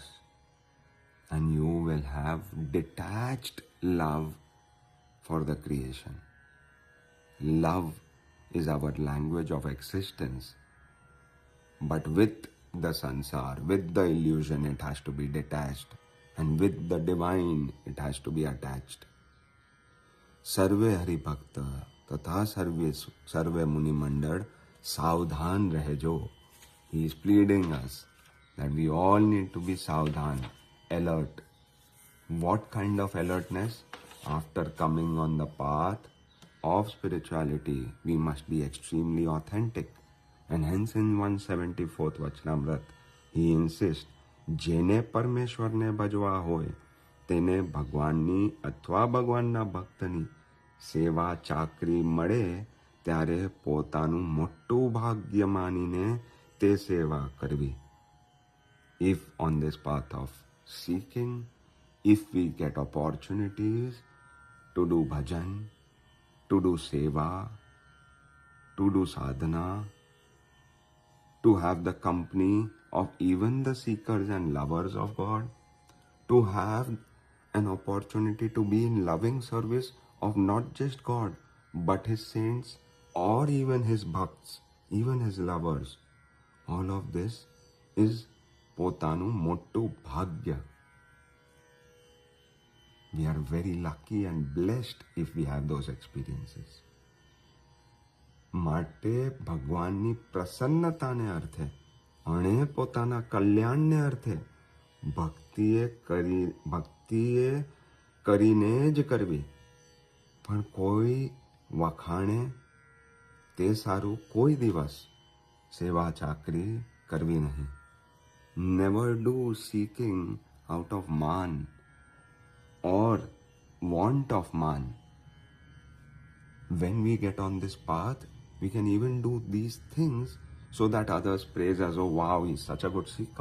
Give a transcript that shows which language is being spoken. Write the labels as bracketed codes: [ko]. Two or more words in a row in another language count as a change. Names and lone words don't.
[en] And you will have detached love for the creation. Love is our language of existence. But with the sansar, with the illusion, it has to be detached. And with the divine, it has to be attached. [gu] સર્વે હરિભક્ત તથા સર્વે મુનિ મંડળ સાવધાન રહજો. [en] He is pleading us that we all need to be सावधान, alert. What kind of alertness? After coming on the path of spirituality, we must be extremely authentic. And hence in 174th Vachnamrit, he insists, [gu] જેને પરમેશ્વરને ભજવા હોય તેને ભગવાનની અથવા ભગવાનના ભક્તની સેવા ચાકરી મળે ત્યારે પોતાનું મોટું ભાગ્ય માનીને તે સેવા કરવી. [en] If on this path of seeking, if we get opportunities to do bhajan, to do seva, to do sadhana, to have the company of even the seekers and lovers of God, to have an opportunity to be in loving service of not just God, but His saints or even His bhakts, even His lovers. All of this is [gu] પોતાનું મોટું ભાગ્ય. [en] We are very lucky and blessed if we have those experiences. [gu] માટે ભગવાનની પ્રસન્નતાને અર્થે અને પોતાના કલ્યાણને અર્થે ભક્તિએ કરીને જ કરવી. પણ કોઈ વખાણે તે સારું કોઈ દિવસ સેવા ચાકરી કરવી નહીં. [en] Never do seeking out of man or want of man. When we get on this path, we can even do these things so that others praise us, oh wow, he's such a good seeker.